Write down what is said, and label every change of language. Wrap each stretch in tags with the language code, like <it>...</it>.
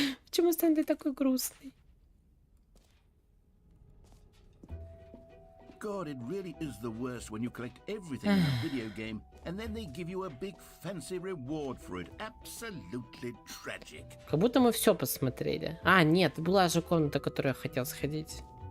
<ru>Почему Стэнли такой грустный?</ru> <en>God, it really is the worst when you collect everything in a video game and then they give you a big fancy reward for it. Absolutely tragic.</en> <ru>Как будто мы все посмотрели. А, нет, была же комната, в которую я хотел сходить.</ru>